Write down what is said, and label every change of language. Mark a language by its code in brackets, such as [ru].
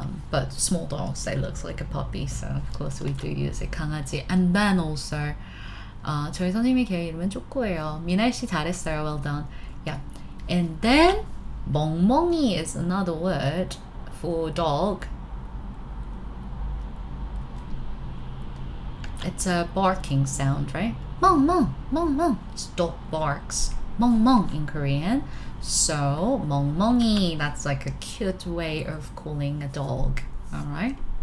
[en] But small dogs, they look like a puppy, so of course we do use it, 강아지. And then also [ko] 저희 선생님의 개 이름은 쪼꼬예요. 미나이 씨 잘했어요. [en] Well done. Yeah. And then 멍멍이 is another word for dog. It's a barking sound, right? 멍멍, 멍멍. Dog barks. 멍멍 in Korean. So 멍멍이, that's like a cute way of calling a dog. All right.